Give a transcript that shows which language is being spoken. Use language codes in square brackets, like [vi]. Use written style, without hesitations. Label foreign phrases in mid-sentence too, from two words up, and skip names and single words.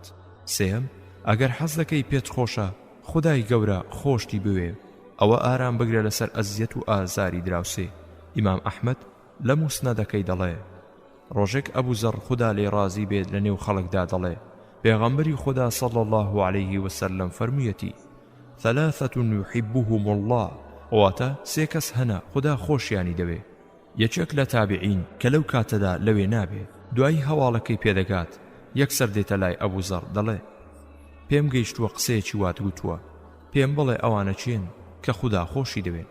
[ckb] سێم ئەگەر حەز دەکەی پێت خۆشە خدای گەورە خۆشتی بوێ ئەوە ئارام بگرێ لەسەر ئەزیەت و ئازاری دراوسێ. ئیمام ئەحمەد لە موسنەدەکەی دەڵێ ڕۆژێک ئەبوو زەڕ خدا لێ ڕازی بێت لە نێو خەڵکدا دەڵێ پێغەمبەری خدا [ar] صلی الله عليه وسلم [ckb] فەرموویەتی [ar] ثلاثة يحبهم الله [ckb] واتە سێ کەس هەنا خدا خۆشیانی دەوێ. یەکێک لە تابعین کە لەو کاتەدا لەوێ نابێ دوایی هەواڵەکەی پێدەگات یەکسەر دێتە لای ئەبوو زەڕ دەڵێ پێم گەیشتووە قسەیەکی وات گوتووە پێم بڵێ ئەوانە چێن کە خدا خۆشی دەوێن؟